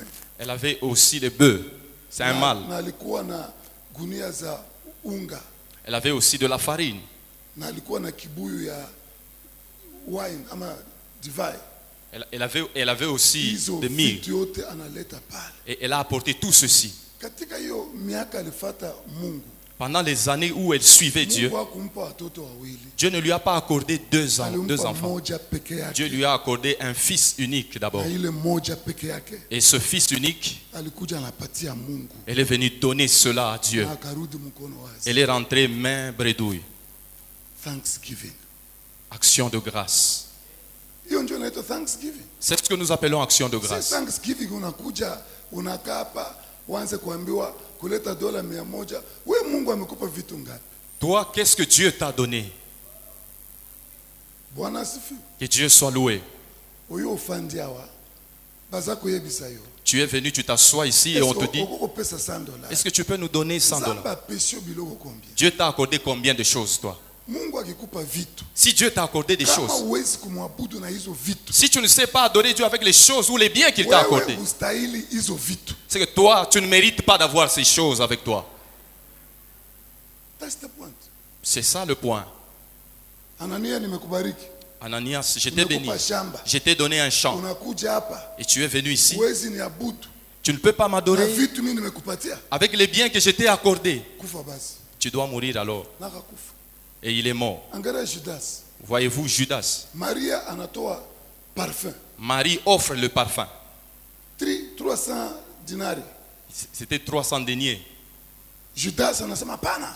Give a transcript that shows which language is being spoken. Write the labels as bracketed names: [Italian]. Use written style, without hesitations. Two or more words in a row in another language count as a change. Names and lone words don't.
[French] Elle avait aussi les bœufs. C'est un mâle. [Swahili] Na alikuwa na gunia za unga. [French] Elle avait aussi de la farine. [Swahili] Na alikuwa na kibuyu ya wine ama divai. [French] Elle avait aussi [Swahili] Hizo [French] de myrrhe. [Swahili] vitu yote analeta pale. [French] Et elle a apporté tout ceci. [Swahili] Katika hiyo miaka alifuata Mungu. [French] Pendant les années où elle suivait Dieu, [Swahili] Mungu hakumpa watoto wawili. [French] Dieu ne lui a pas accordé deux [Swahili] Alimpa [French] enfants. [Swahili] moja peke yake. [French] Dieu lui a accordé un fils unique d'abord. [Swahili] Na ile moja peke yake [French] Et ce fils unique, [Swahili] alikuja anapatia Mungu. [French] elle est venue donner cela à Dieu. [Swahili] Na akarudi mkono wazi. [French] Elle est rentrée main bredouille. Thanksgiving. Action de grâce. [Swahili] Hiyo ndio inaitwa Thanksgiving. [French] C'est ce que nous appelons action de Si grâce. [Swahili] Thanksgiving unakuja unakaa hapa uanze kuambiwa kuleta dola 100. We Mungu amekupa vitu ngapi? [French] Toi, qu'est-ce que Dieu t'a donné? [Swahili] Bwana asifiwe. [French] Que Dieu soit loué. [Lingala] Oyo ofandi awa baza kuyebisa yo. [French] Tu es venu, tu t'assois ici et on te dit, [Lingala] Okoko pesa $100. [French] est-ce que tu peux nous donner $100? [Lingala] Zamba pesio biloko combien? [French] Dieu t'a accordé combien de choses, toi? [Swahili] Mungu akikupa vitu. [French] Si Dieu t'a accordé des [Swahili] Kama [French] choses, [Swahili] uwezi kumwabudu na hizo vitu. [French] si tu ne sais pas adorer Dieu avec les choses ou les biens qu'il t'a accordés, [Swahili] Wewe ustahili hizo vitu. [French] c'est que toi, tu ne mérites pas d'avoir ces choses avec toi. [English] That's the point. [French] C'est ça le point. [Swahili] Anania nimekubariki. [French] Ananias, je t'ai béni. [Swahili] Nimekupa shamba. [French] Je t'ai donné un champ. [Swahili] Unakuja hapa. [French] Et tu es venu ici. [Swahili] Uwezi niabudu. [French] Tu ne peux pas [Swahili] Na [French] m'adorer [Swahili] vitu mimi nimekupatia. [French] avec les biens que je t'ai accordés. [Swahili] Kufa basi. [French] Tu dois mourir alors. [Swahili] Nakakufa. [French] Et il est mort. [Swahili] Angalia Judas. [French] Voyez-vous, Judas. [Swahili] Maria anatoa parfum. [French] Marie offre le parfum. [Swahili] 300 dinari. [French] C'était 300 deniers. [Swahili] Judas anasema hapana.